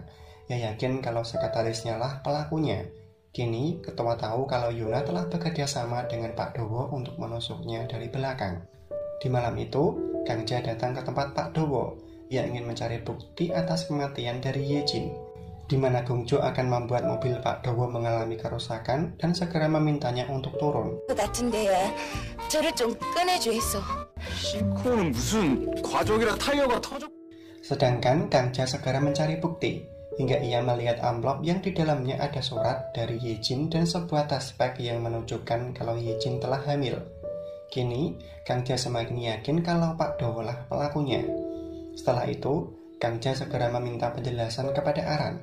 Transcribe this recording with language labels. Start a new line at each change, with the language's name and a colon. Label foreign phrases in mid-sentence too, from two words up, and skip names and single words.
Indonesian: Ia yakin kalau sekretarisnya lah pelakunya. Kini, Ketua tahu kalau Yuna telah bekerja sama dengan Pak Dowo untuk menusuknya dari belakang. Di malam itu, Gangja datang ke tempat Pak Dowo. Ia ingin mencari bukti atas kematian dari Yejin, di mana Gongjo akan membuat mobil Pak Dowo mengalami kerusakan dan segera memintanya untuk turun.
Korean: 같은데 저를 좀 꺼내줘 했어. 싣고는 무슨 과적이라 타이어가 터져.
Indonesian: Sedangkan Gangja segera mencari bukti, hingga ia melihat amplop yang di dalamnya ada surat dari Yejin dan sebuah taspek yang menunjukkan kalau Yejin telah hamil. Kini, Gangja semakin yakin kalau Pak Dowo lah pelakunya. Setelah itu, Gangja segera meminta penjelasan kepada Aran.